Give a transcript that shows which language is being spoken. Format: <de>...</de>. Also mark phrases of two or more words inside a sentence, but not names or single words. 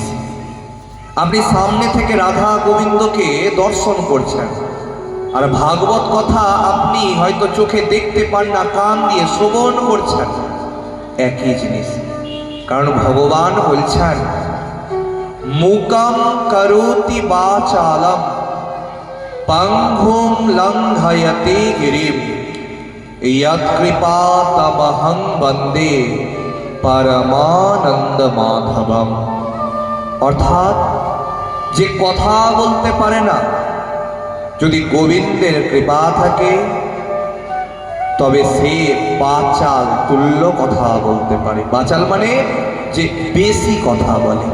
<bn>আপনি সামনে থেকে রাধা গোবিন্দকে দর্শন করছেন, আর ভাগবত কথা আপনি হয়তো চোখে দেখতে পান না, কান দিয়ে শ্রবণ করছেন, একই জিনিস। কারণ ভগবান বলছেন</bn> <sa>মুকাম করোতি বাচালম পঙ্গুম লঙ্ঘয়তে গিরিম यत् कृपातमहं वन्दे परमानंद माधवम।</sa> <bn>অর্থাৎ যে কথা বলতে পারে না, যদি গোবিন্দের কৃপা থাকে তবে সে বাচাল তুল্য কথা বলতে পারে। বাচাল মানে যে বেশি কথা বলে।</bn>